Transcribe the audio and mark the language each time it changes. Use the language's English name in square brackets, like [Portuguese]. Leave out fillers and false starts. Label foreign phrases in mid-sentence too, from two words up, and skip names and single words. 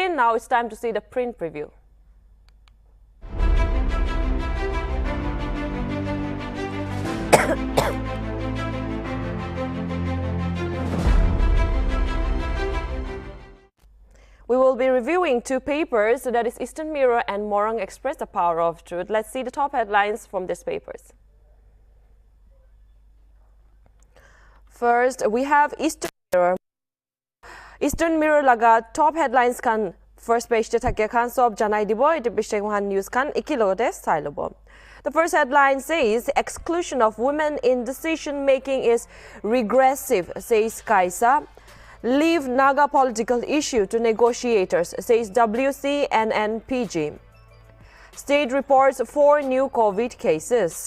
[English] Now it's time to see the print preview. We will be reviewing 2 papers, that is Eastern Mirror and Morang Express, The Power of Truth. Let's see the top headlines from these papers. First, we have Eastern Mirror. [Naga Pidgin] Eastern Mirror laga [English] top headlines [Naga Pidgin] kan [English] first page [Naga Pidgin] te thake khan sob janai dibo ite bishek [English] one news [Naga Pidgin] kan ekilote sai lobo. [English] The first headline says exclusion of women in decision making is regressive, says Kaisa. Leave Naga political issue to negotiators, says WCNNPG. State reports 4 new COVID cases.